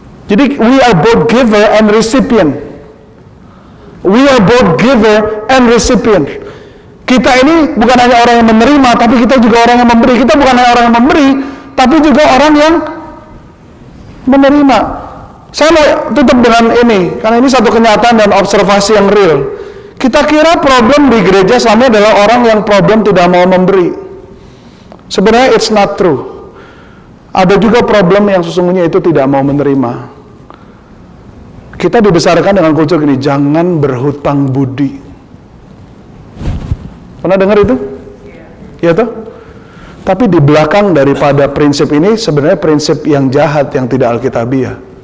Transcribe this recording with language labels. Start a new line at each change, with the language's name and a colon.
English: Jadi we are both giver and recipient. We are both giver and recipient.
Indonesian: Kita ini bukan hanya orang yang menerima, tapi kita juga orang yang memberi. Kita bukan hanya orang yang memberi, tapi juga orang yang menerima. Saya mau tutup dengan ini, karena ini satu kenyataan dan observasi yang real. Kita kira problem di gereja selama adalah orang yang problem tidak mau memberi.
English: Sebenarnya it's not true.
Indonesian: Ada juga problem yang sesungguhnya itu tidak mau menerima. Kita dibesarkan dengan kultur gini, jangan berhutang budi. Pernah dengar itu? Iya toh? Tapi di belakang daripada prinsip ini sebenarnya prinsip yang jahat, yang tidak alkitabiah.